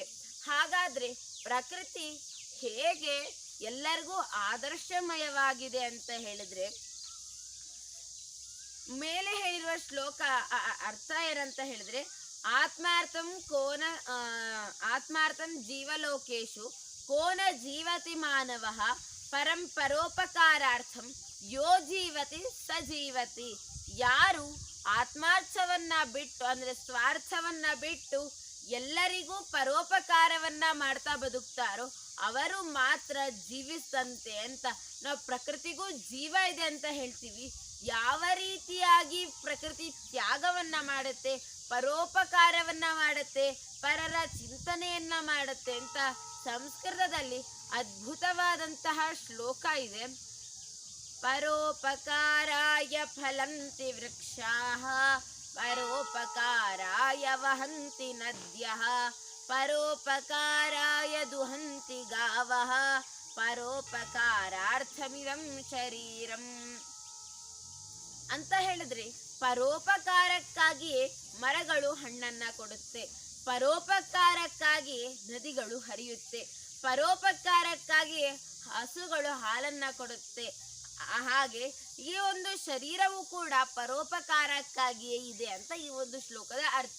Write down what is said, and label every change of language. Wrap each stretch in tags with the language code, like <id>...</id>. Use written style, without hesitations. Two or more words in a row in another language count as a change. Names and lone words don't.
<kn>ಹಾಗಾದ್ರೆ ಪ್ರಕೃತಿ ಹೇಗೆ ಎಲ್ಲರಿಗೂ ಆದರ್ಶಮಯವಾಗಿದೆ ಅಂತ ಹೇಳಿದ್ರೆ, ಮೇಲೆ ಹೇಳಿರುವ ಶ್ಲೋಕ ಅರ್ಥ ಏನಂತ ಹೇಳಿದ್ರೆ,</kn> <sa>ಆತ್ಮಾರ್ಥಂ ಜೀವಲೋಕೇಶು ಕೋನ ಜೀವತಿ ಮಾನವಃ ಪರಂ ಪರೋಪಕಾರಾರ್ಥಂ ಯೋ ಜೀವತಿ ಸ ಜೀವತಿ.</sa> <kn>ಯಾರು ಆತ್ಮಾರ್ಥವನ್ನ ಬಿಟ್ಟು ಅಂದ್ರೆ ಸ್ವಾರ್ಥವನ್ನ ಬಿಟ್ಟು ಎಲ್ಲರಿಗೂ ಪರೋಪಕಾರವನ್ನ ಮಾಡ್ತಾ ಬದುಕ್ತಾರೋ ಅವರು ಮಾತ್ರ ಜೀವಿಸ್ತಂತೆ ಅಂತ. ನಾವು ಪ್ರಕೃತಿಗೂ ಜೀವ ಇದೆ ಅಂತ ಹೇಳ್ತೀವಿ. ಯಾವ ರೀತಿಯಾಗಿ ಪ್ರಕೃತಿ ತ್ಯಾಗವನ್ನ ಮಾಡುತ್ತೆ, ಪರೋಪಕಾರವನ್ನ ಮಾಡುತ್ತೆ, ಪರರ ಚಿಂತನೆಯನ್ನ ಮಾಡುತ್ತೆ ಅಂತ ಸಂಸ್ಕೃತದಲ್ಲಿ ಅದ್ಭುತವಾದಂತಹ ಶ್ಲೋಕ ಇದೆ.</kn> <sa>ಪರೋಪಕಾರಾಯ ಫಲಂತಿ ವೃಕ್ಷಾಃ ಪರೋಪಕಾರಾಯ ವಹಂತಿ ನದ್ಯಃ ಪರೋಪಕಾರಾಯ ದುಹಂತಿ ಗಾವಃ ಪರೋಪಕಾರಾರ್ಥಮಿದಂ ಶರೀರಂ</sa> <kn>ಅಂತ ಹೇಳಿದ್ರೆ, ಪರೋಪಕಾರಕ್ಕಾಗಿಯೇ ಮರಗಳು ಹಣ್ಣನ್ನ ಕೊಡುತ್ತೆ, ಪರೋಪಕಾರಕ್ಕಾಗಿಯೇ ನದಿಗಳು ಹರಿಯುತ್ತೆ, ಪರೋಪಕಾರಕ್ಕಾಗಿಯೇ ಹಸುಗಳು ಹಾಲನ್ನ ಕೊಡುತ್ತೆ. ಹಾಗೆ ಈ ಒಂದು ಶರೀರವು ಕೂಡ ಪರೋಪಕಾರಕ್ಕಾಗಿಯೇ ಇದೆ ಅಂತ ಈ ಒಂದು ಶ್ಲೋಕದ ಅರ್ಥ.</kn>